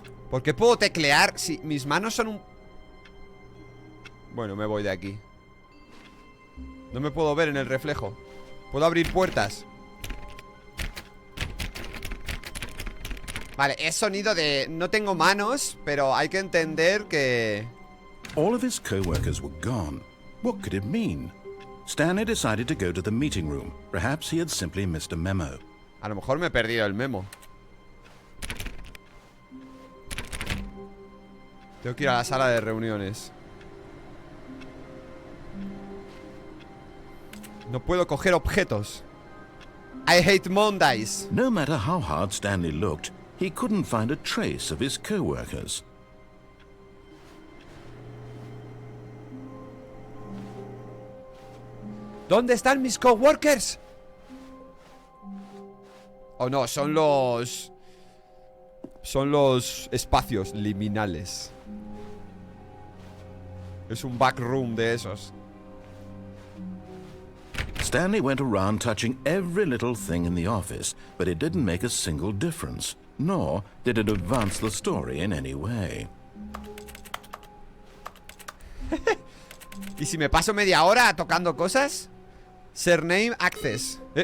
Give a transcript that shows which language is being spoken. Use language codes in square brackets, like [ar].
[es] ¿Por qué puedo teclear si mis manos son un... Bueno, me voy de aquí. No me puedo ver en el reflejo. Puedo abrir puertas. Vale, es sonido de... No tengo manos, pero hay que entender que... [en] All of his co-workers were gone. What could it mean? Stanley decided to go to the meeting room. Perhaps he had simply missed a memo. [es] A lo mejor me he perdido el memo. Tengo que ir a la sala de reuniones. No puedo coger objetos. [en] I hate Mondays. No matter how hard Stanley looked, he couldn't find a trace of his co-workers. [es] ¿Dónde están mis coworkers? Oh no, son los... Son los espacios liminales. Es un backroom de esos. [en] Stanley went around touching every little thing in the office, but it didn't make a single difference, nor did it advance the story in any way. [es] ¿Y si me paso media hora tocando cosas? [en] Surname access.